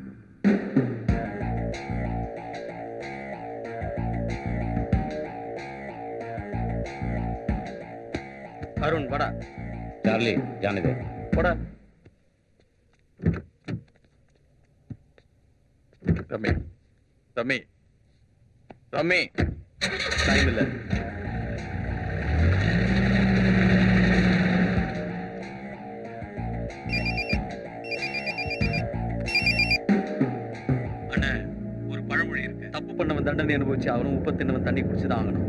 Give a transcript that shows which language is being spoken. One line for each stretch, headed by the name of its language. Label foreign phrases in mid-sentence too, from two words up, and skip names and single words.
Tamil: அருண் வாடா.
Hindi: चार्ली जाने दे।
Tamil: போடா. தம்பி தம்பி தம்பி, டைம் இல்லை. தப்பு பண்ணவன் தண்டனை அனுபவிச்சு அவனும் உப்பு தின்னவன் தண்ணி குடிச்சுதான் ஆகணும்.